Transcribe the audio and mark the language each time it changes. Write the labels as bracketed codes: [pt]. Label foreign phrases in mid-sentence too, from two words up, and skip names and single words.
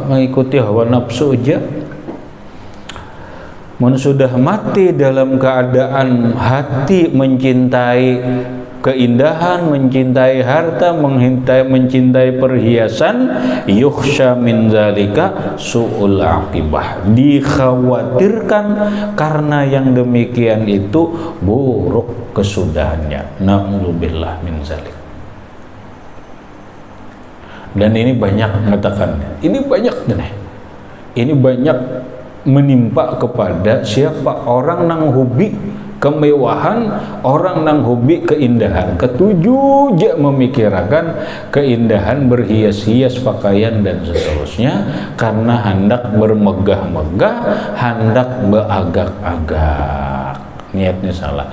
[id] Mengikuti hawa nafsu aja. Mun sudah mati dalam keadaan hati mencintai keindahan, mencintai harta, mencintai perhiasan, [ar] يخشى من ذلك سوء العاقبة, [id] dikhawatirkan karena yang demikian itu buruk kesudahannya. [ar] نعوذ بالله من ذلك. [id] Dan ini banyak mengatakan, ini banyak nih, ini banyak menimpa kepada siapa orang nang hobi kemewahan, orang nang hobi keindahan, ketujuh je memikirkan keindahan berhias-hias pakaian dan seterusnya, karena hendak bermegah-megah, hendak beragak-agak, niatnya salah.